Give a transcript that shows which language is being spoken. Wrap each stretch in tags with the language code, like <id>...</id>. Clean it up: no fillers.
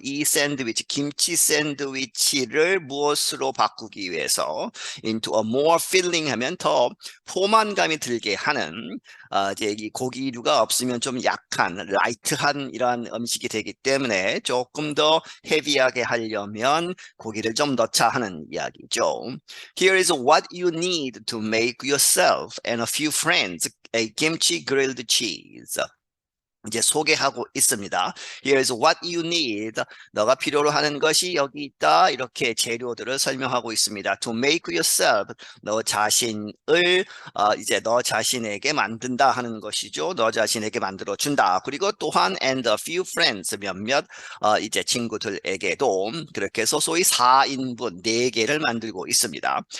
<ko>이 샌드위치, 김치 샌드위치를 무엇으로 바꾸기 위해서</ko> <en>into a more filling</en> <ko>하면 더 포만감이 들게 하는 이제 이 고기류가 없으면 좀 약한 라이트한 이러한 음식이 되기 때문에 조금 더 헤비하게 하려면 고기를 좀 넣자 하는 이야기죠.</ko> <en>Here is what you need to make yourself and a few friends a kimchi grilled cheese.</en> <ko>이제 소개하고 있습니다.</ko> <en>Here's what you need.</en> <ko>너가 필요로 하는 것이 여기 있다. 이렇게 재료들을 설명하고 있습니다.</ko> <en>To make yourself.</en> <ko>너 자신을 이제 너 자신에게 만든다 하는 것이죠. 너 자신에게 만들어 준다. 그리고 또한</ko> <en>and a few friends</en> <ko>몇몇 이제 친구들에게도 그렇게 해서 소위 4인분 4개를 만들고 있습니다.</ko>